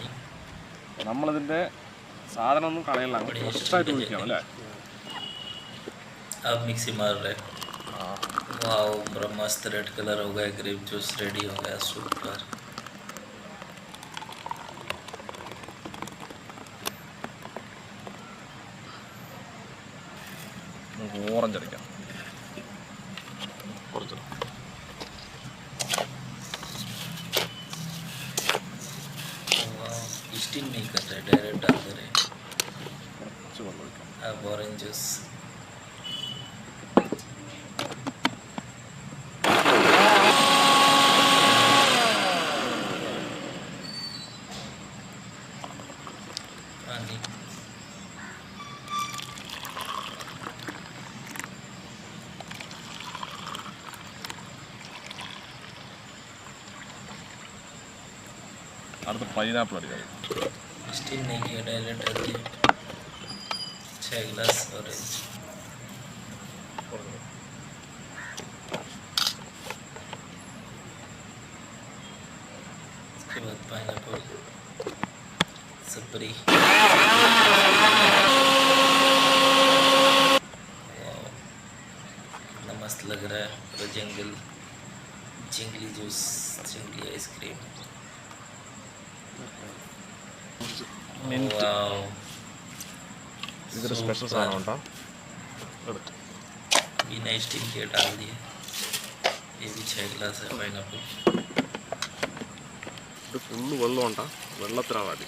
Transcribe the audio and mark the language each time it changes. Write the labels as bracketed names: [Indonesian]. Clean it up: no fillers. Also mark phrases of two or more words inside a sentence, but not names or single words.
[Malayalam] നമ്മളിതിൻ്റെ സാധനമൊന്നും കളയല്ല, ഫ്രഷായിട്ട് കുടിക്കാം അല്ലേ? [Hindi] अब मिक्सी मार रहे वाओ पूरा मस्त [English] red colour [Hindi] हो गया, [English] grape juice ready [Hindi] हो गया, सुपर। [Malayalam] ഓറഞ്ച് അടിക്കാം കുറച്ച്. [Hindi] स्टीम नहीं कर रहे, डायरेक्ट डाल दे रहे। [Malayalam] കുറച്ച് വെള്ളം ഒഴിക്കാം. [Hindi] अब [English] orange juice [Hindi] पानी [Malayalam] അടുത്ത് പൈനാപ്പിൾ അടിക്കാം. [Hindi] स्टीम नहीं किया, डायरेक्ट डाल दिया 6 गिलास ऑरेंज। उसके बाद पाइनएप्पल सपरी कितना मस्त लग रहा है, पूरा जंगल चिंगली जूस, चिंगली आइसक्रीम। वाओ [Malayalam] ഇതൊരു സ്പെഷ്യൽ സാധനം ഉണ്ടോ? [Hindi] बिना स्टीम के डाल दिए, ये भी 6 गिलास है पाइनएप्पल। [Malayalam] ഇത് ഫുള്ള് വെള്ളം ഉണ്ടോ? വെള്ളത്തിലാണ് അടി.